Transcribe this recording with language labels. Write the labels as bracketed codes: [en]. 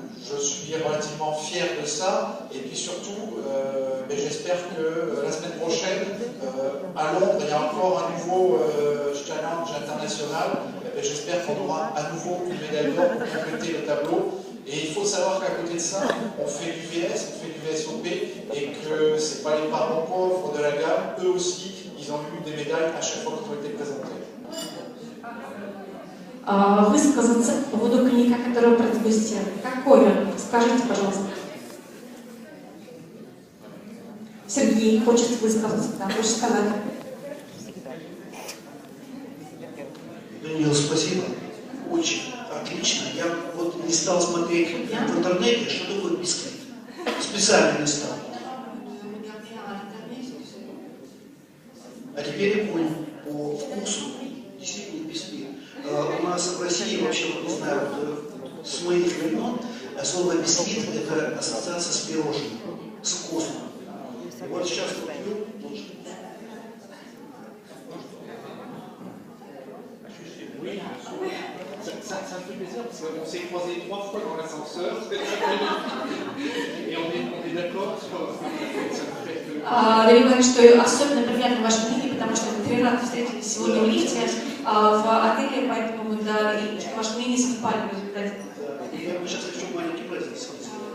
[fr] Je suis relativement fier de ça, et puis surtout, j'espère que la semaine prochaine, à Londres, il y a encore un nouveau challenge international. J'espère qu'on aura à nouveau une médaille d'or pour compléter le tableau. Et il faut savoir qu'à côté de ça, on fait du VS, on fait du VSOP, et que ce n'est pas les parents pauvres de la gamme, eux aussi, ils ont eu des médailles à chaque fois qu'ils ont été présentés. [ru] Высказаться по поводу коньяка, который вы производите. Какой он? Скажите, пожалуйста. Сергей хочет высказаться, да, хочет сказать. Даниил, спасибо. Очень отлично. Я вот не стал смотреть в интернете, что такое бисквит. Специально не стал. А теперь я понял по вкусу. Действительно бисквит. У нас в России вообще, не знаю, с моих времен слово бисквит — это ассоциация с пирожным, с вкусом. И вот сейчас вот пью, тоже. [fr] Oui, ça me fait plaisir parce qu'on s'est croisés 3 fois dans l'ascenseur, c'était très magnifique. Et on est d'accord sur ça fait que... [ru] Давид говорит, что особенно приятно ваши книги, потому что мы 3 раза встретились сегодня в лифте в отеле, поэтому да, и что ваши мнения совпали в результате. Я сейчас хочу маленький презент сказать.